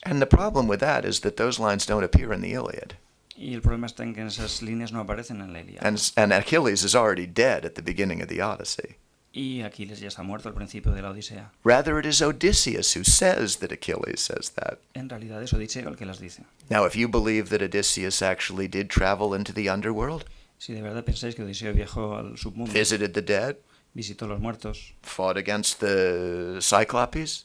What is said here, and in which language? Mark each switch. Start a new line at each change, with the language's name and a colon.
English: And the problem with that is that those lines don't appear in the Iliad.
Spanish: Y el problema está en que esas líneas no aparecen en la Ilíada.
English: And Achilles is already dead at the beginning of the Odyssey.
Spanish: Y Aquiles ya está muerto al principio de la Odisea.
English: Rather, it is Odysseus who says that Achilles says that.
Spanish: En realidad es Odiseo el que las dice.
English: Now, if you believe that Odysseus actually did travel into the underworld,
Spanish: Si de verdad pensáis que Odiseo viajó al submundo,
English: visited the dead,
Spanish: visitó a los muertos,
English: fought against the Cyclopes,